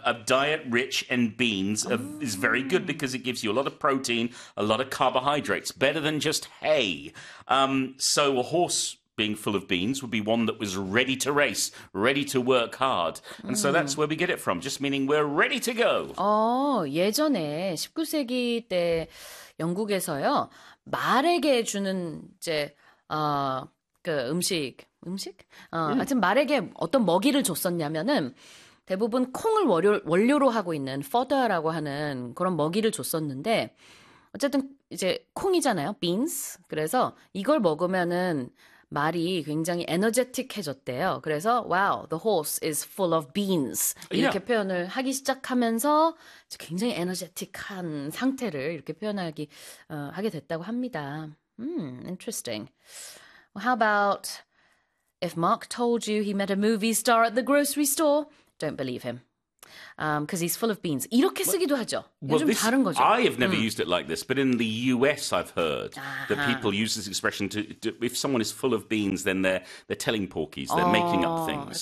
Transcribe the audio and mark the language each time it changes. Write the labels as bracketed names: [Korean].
[English] A diet rich in beans is very good because it gives you a lot of protein, a lot of carbohydrates. Better than just hay. So a horse being full of beans would be one that was ready to race, ready to work hard. And so that's where we get it from, just meaning we're ready to go. [Korean] 예전에 19세기 때 영국에서요, 말에게 주는 이제 그 음식? 하여튼 말에게 어떤 먹이를 줬었냐면은 대부분 콩을 원료로 하고 있는 fodder라고 하는 그런 먹이를 줬었는데 어쨌든 이제 콩이잖아요, beans. 그래서 이걸 먹으면은 말이 굉장히 에너제틱해졌대요. 그래서 [English] wow, the horse is full of beans. [Korean] 이렇게, yeah, 표현을 하기 시작하면서 굉장히 에너제틱한 상태를 이렇게 표현하기 하게 됐다고 합니다. [English] Interesting. Well, how about if Mark told you he met a movie star at the grocery store? Don't believe him. Because he's full of beans. [Korean] 이렇게 쓰기도 하죠. 요즘 [English] this, [Korean] 다른 거죠. [English] I have never used it like this, but in the US I've heard that people use this expression to if someone is full of beans, then they're telling porkies, they're making up things.